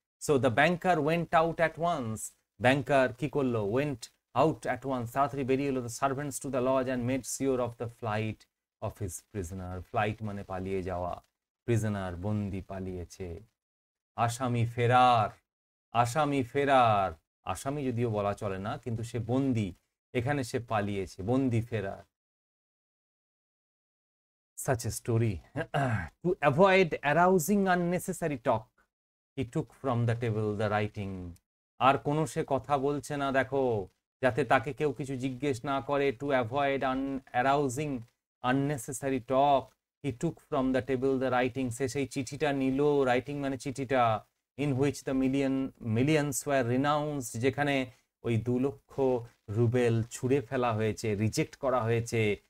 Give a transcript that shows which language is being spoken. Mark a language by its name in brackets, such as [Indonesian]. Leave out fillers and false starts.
[English] so the banker went out at once, [Bangla] ব্যাংকার কি করলো, [English] went out at once, [Bangla] তাড়াতাড়ি বেরিয়ে এলো, [English] the servants to the lodge and made sure of the flight of his prisoner, [Bangla] flight মানে পালিয়ে যাওয়া, prisoner বন্দি পালিয়েছে, আসামি ফেরার, আসামি ফেরার, আসামি যদিও বলা চলে না, কিন্তু সে বন্দি, এখানে সে পালিয়েছে, বন্দি ফেরার। [English] Such a story. To avoid arousing unnecessary talk, he took from the table the writing. [Bangla] আর কোনো সে কথা বলছে না, দেখো, যাতে তাকে কেউ কিছু জিজ্ঞেস না করে। [English] To avoid arousing unnecessary talk, he took from the table the writing. [Bangla] সে সেই চিঠিটা নিল, রাইটিং মানে চিঠিটা, [English] in which the millions were renounced, [Bangla] যেখানে ওই 2 লক্ষ রুবেল ছুঁড়ে ফেলা হয়েছে, রিজেক্ট করা হয়েছে।